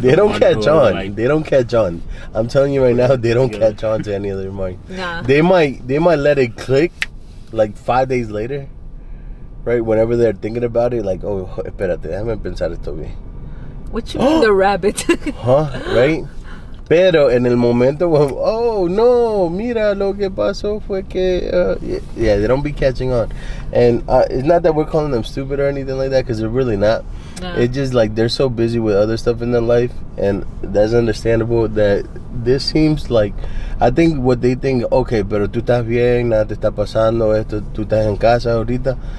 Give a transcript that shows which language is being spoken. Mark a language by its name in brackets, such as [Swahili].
[English] They don't catch on. Like, they don't catch on. I'm telling you right now, they don't catch on to any other remark. Nah. They might let it click like 5 days later, right? Whenever they're thinking about it, like, oh, [Spanish] espérate, déjame pensar esto bien. [English] What you mean the rabbit? Huh? Right? [Spanish] Pero en el momento, [English] oh no, [Spanish] mira lo que pasó fue que, [English] yeah, they don't be catching on. And it's not that we're calling them stupid or anything like that, because they're really not. No. It's just like they're so busy with other stuff in their life, and that's understandable. That this seems like, I think what they think, okay, [Spanish] pero tú estás bien, nada te está pasando, esto, tú estás en casa ahorita.